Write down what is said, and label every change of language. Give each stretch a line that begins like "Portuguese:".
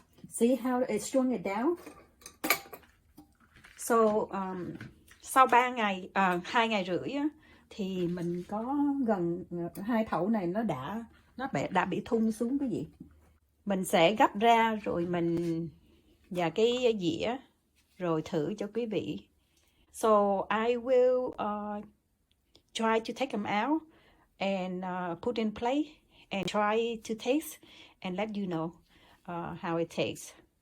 English: See how it shrunk it down.
Vietnamese: So sau 3 ngày, 2 ngày rưỡi á, thì mình có gần 2 thẩu này nó đã bị thun xuống cái gì. Mình sẽ gấp ra rồi mình và cái dĩa rồi thử cho quý vị.
English: So I will try to take them out and put in plate and try to taste and let you know how it tastes.